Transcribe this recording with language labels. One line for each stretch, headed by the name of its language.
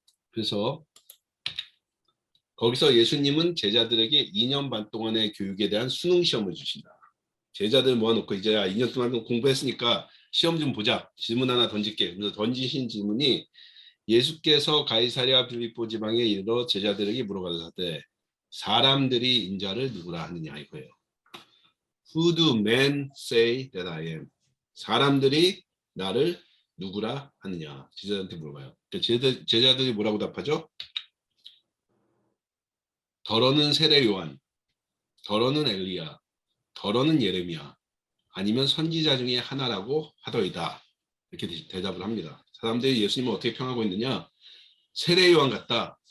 Korean: 그래서 거기서 예수님은 제자들에게 2년 반 동안의 교육에 대한 수능 시험을 주신다. 제자들 모아놓고 이제 2년 동안 공부했으니까 시험 좀 보자. 질문 하나 던질게. 그래서 던지신 질문이 예수께서 가이사랴 빌립보 지방에 이르러 제자들에게 물어가되 사람들이 인자를 누구라 하느냐 이거예요.
English: Who do men say that I am?
Korean: 사람들이 나를 누구라 하느냐. 제자들한테 물어봐요. 제자들이 뭐라고 답하죠? 더러는 세례 요한, 더러는 엘리야, 더러는 예레미야, 아니면 선지자 중에 하나라고 하더이다. 이렇게 대답을 합니다. 사람들이 예수님을 어떻게 평하고 있느냐? 세례 요한 같다.